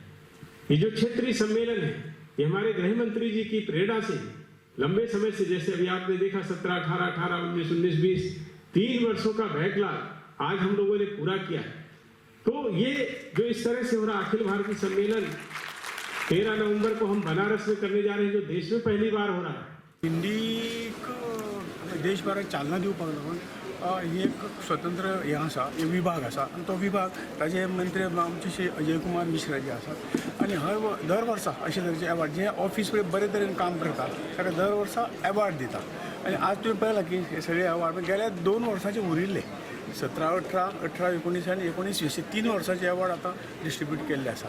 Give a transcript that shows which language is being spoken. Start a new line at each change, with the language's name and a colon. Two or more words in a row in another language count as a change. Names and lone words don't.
Hindi: ये जो क्षेत्रीय सम्मेलन है, ये हमारे गृह मंत्री जी की प्रेरणा से लंबे समय से, जैसे अभी आपने देखा 17, 18, 18, 19, 19, 20 3 वर्षों का बैकलॉग आज हम लोगों ने पूरा किया है। तो ये जो इस तरह से हो रहा अखिल भारतीय सम्मेलन 13 नवंबर को हम बनारस में करने जा रहे हैं, जो देश में पहली बार हो रहा है।
Konkani: हिंदी देशभरात चालना दिवपाक लागून ही एक स्वतंत्र हें आसा, विभाग आसा आनी तो विभाग ताजे मंत्री आमचे श्री अजय कुमार मिश्रा जी आसात आनी दर वर्सा अशे तरेचे अवॉर्ड जे ऑफिस बरे तरेन काम करता ताका दर वर्सा अवॉर्ड दिता। आनी आज तुवें पळयलां की हे सगळे अवॉर्ड गेल्या 2 वर्सांचे उरिल्ले 17, 18, 18, 19 आनी 19, 20 3 वर्सांचे अवॉर्ड आतां डिस्ट्रिब्यूट केल्ले आसा।